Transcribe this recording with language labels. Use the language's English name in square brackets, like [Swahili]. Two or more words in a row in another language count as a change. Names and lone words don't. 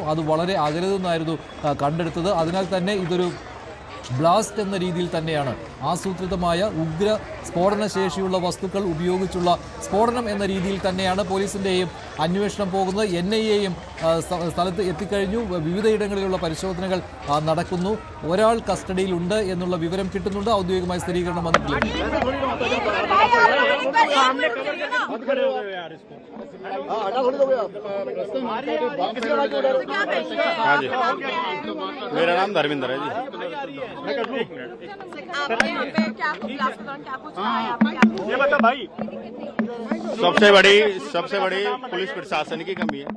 [Malayalam] അത് വളരെ അകലെ നിന്നായിരുന്നു കണ്ടെടുത്തത്. അതിനാൽ തന്നെ ഇതൊരു ബ്ലാസ്റ്റ് എന്ന രീതിയിൽ തന്നെയാണ്, ആസൂത്രിതമായ ഉഗ്ര സ്ഫോടന ശേഷിയുള്ള വസ്തുക്കൾ ഉപയോഗിച്ചുള്ള സ്ഫോടനം എന്ന രീതിയിൽ തന്നെയാണ് പോലീസിൻ്റെയും അന്വേഷണം പോകുന്നത്. NIA-യും സ്ഥലത്ത് എത്തിക്കഴിഞ്ഞു. വിവിധയിടങ്ങളിലുള്ള പരിശോധനകൾ നടക്കുന്നു. ഒരാൾ കസ്റ്റഡിയിലുണ്ട് എന്നുള്ള വിവരം കിട്ടുന്നുണ്ട്. ഔദ്യോഗികമായ സ്ഥിരീകരണം വന്നിട്ടില്ല. [Hindi] मेरा नाम धर्मेंद्र है जी। सबसे बड़ी पुलिस प्रशासन की कमी है।